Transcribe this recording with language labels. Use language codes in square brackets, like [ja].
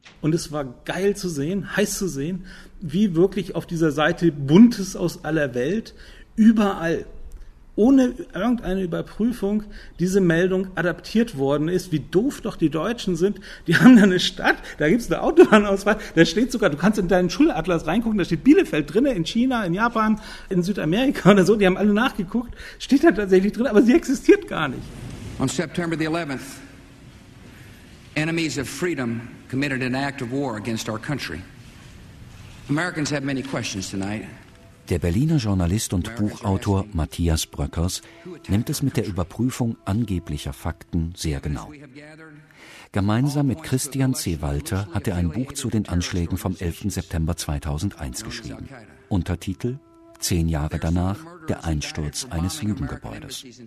[de] Und es war geil zu sehen, heiß zu sehen, wie wirklich auf dieser Seite Buntes aus aller Welt überall, ohne irgendeine Überprüfung, diese Meldung adaptiert worden ist. Wie doof doch die Deutschen sind. Die haben da eine Stadt, da gibt es eine Autobahnauswahl, da steht sogar, du kannst in deinen Schulatlas reingucken, da steht Bielefeld drin, in China, in Japan, in Südamerika oder so, die haben alle nachgeguckt, steht da tatsächlich drin, aber sie existiert gar nicht. [en] On September the 11th, enemies of freedom committed an act of war against our country. Americans have many questions tonight. [de] Der Berliner Journalist und Buchautor Matthias Bröckers nimmt es mit der Überprüfung angeblicher Fakten sehr genau. Gemeinsam mit Christian C. Walter hat er ein Buch zu den Anschlägen vom 11. September 2001 geschrieben. Untertitel: 10 Jahre danach, der Einsturz eines Lügengebäudes.